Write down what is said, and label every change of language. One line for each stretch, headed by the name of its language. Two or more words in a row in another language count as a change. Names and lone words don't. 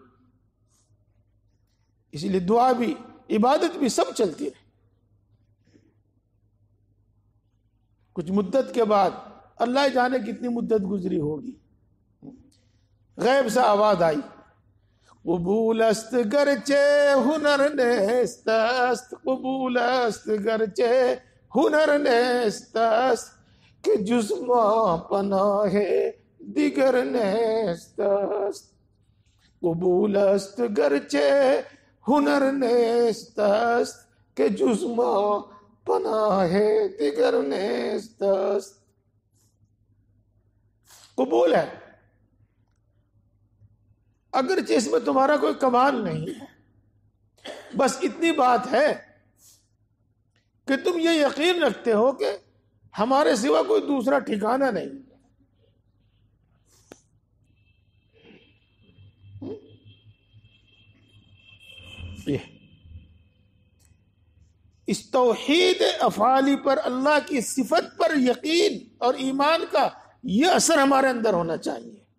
Urdu: اسی لیے دعا بھی، عبادت بھی سب چلتی رہے۔ کچھ مدت کے بعد، اللہ جانے کتنی مدت گزری ہوگی، غیب سے آواز آئی
Persian: قبول است گرچہ ہنر نیست است، قبول است گرچہ ہنر نیست است، کہ جز ما پناہ دیگر نیست است، قبول است گرچہ ہنر نیست است، کہ جز ما پناہ دیگر نیست است۔
Urdu: قبول ہے اگرچہ اس میں تمہارا کوئی کمال نہیں ہے، بس اتنی بات ہے کہ تم یہ یقین رکھتے ہو کہ ہمارے سوا کوئی دوسرا ٹھکانہ نہیں۔ اس توحید افعالی پر، اللہ کی صفت پر یقین اور ایمان کا یہ اثر ہمارے اندر ہونا چاہیے۔